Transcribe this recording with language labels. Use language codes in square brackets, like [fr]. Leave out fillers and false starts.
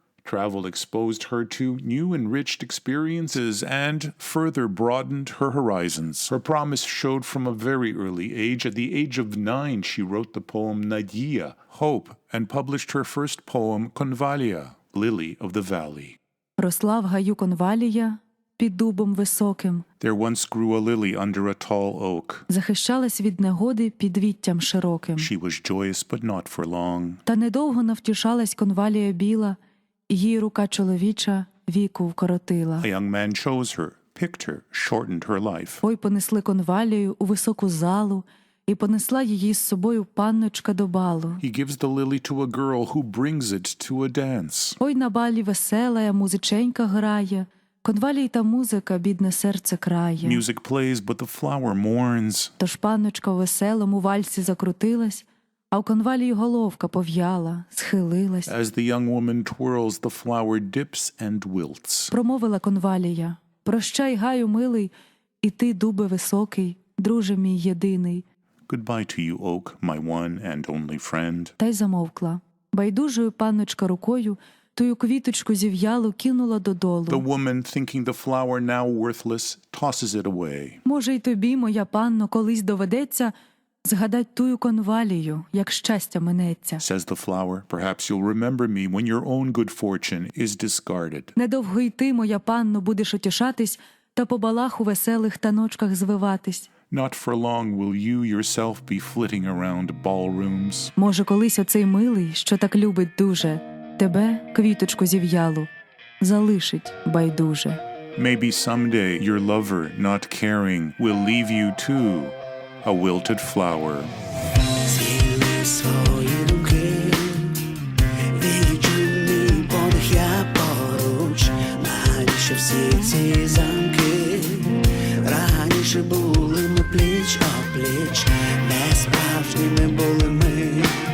[en] Travel exposed her to new enriched experiences and further broadened her horizons. Her promise showed from a very early age. At the age of 9, she wrote the poem Nadia, Hope, and published her first poem Convalia, Lily of the Valley. [uk] Росла в гаю конвалія під дубом високим. [en] There once grew a lily under a tall oak. [uk] Захищалась від негоди під віттям широким. [en] She was joyous, but not for long. [uk] Та недовго навтішалась конвалія біла, і її рука чоловіча віку вкоротила. [en] A young man chose her, picked her, shortened her life. [uk] Ой понесли конвалію у високу залу, і понесла її з собою панночка до балу. [en] He gives the lily to a girl who brings it to a dance. [uk] Ой на балі веселая музиченька грає, конвалій та музика бідне серце крає. [en] Music plays, but the flower mourns. [uk] Тож панночка в веселому вальсі закрутилась, а у конвалії головка пов'яла, схилилась. [en] As the young woman twirls, the flower dips and wilts. [uk] Промовила конвалія: «Прощай, гаю милий, і ти, дубе високий, друже мій єдиний». [en] Goodbye to you, oak, my one and only friend. [uk] Та й замовкла. Байдужою панночка рукою тую квіточку зів'ялу кинула додолу. [en] The woman, thinking the flower now worthless, tosses it away. [uk] Може, й тобі, моя панно, колись доведеться згадать тую конвалію, як щастя минеться. [en] Says the flower, perhaps you'll remember me when your own good fortune is discarded. [uk] Недовго й ти, моя панно, будеш утішатись та по балах у веселих таночках звиватись. [en] Not for long will you yourself be flitting around ballrooms. [uk] Може, колись оцей милий, що так любить дуже, тебе, квіточку зів'ялу, залишить байдуже. [en] Maybe someday your lover, not caring, will leave you too, a wilted flower. [uk] Звільни свої думки, відчуй подих я поруч, навіщо всі ці замки? Раніше були ми пліч-опліч, не справжніми були ми.